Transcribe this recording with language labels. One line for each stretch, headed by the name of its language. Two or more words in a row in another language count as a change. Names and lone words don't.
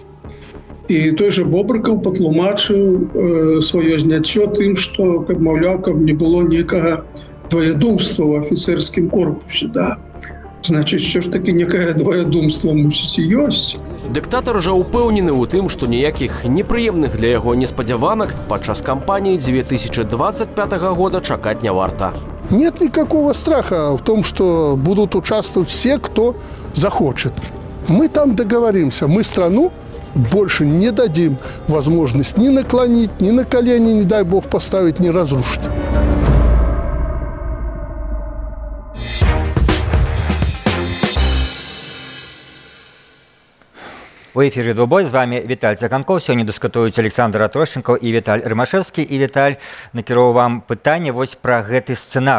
Belarusian: І той жа Бобрыкаў патлумачыў сваё зняццё тым, што, каб маўляў, каб не было некага дваядумства ў афіцэрскім корпусе, да. Значыць, що ж такі некае дваядумства мусіць і ёсць. Дыктатар жа ўпэўнены ў тым, што ніякіх непрыемных для яго неспадзяванак падчас кампаніі 2025 года чакаць не варта.
Russian: Нет никакого страха в том, что будут участвовать все, кто захочет. Мы там договоримся. Мы страну больше не дадим возможность ни наклонить, ни на колени, не дай бог поставить, ни разрушить.
Belarusian: У эфіры «Двубой» з вами Віталь Цаканков. Сёння дыскутуюць Александр Атрощенко і Віталь Рымашэвскі. І Віталь накіроў вам пытанне вось пра гэты сцэнар.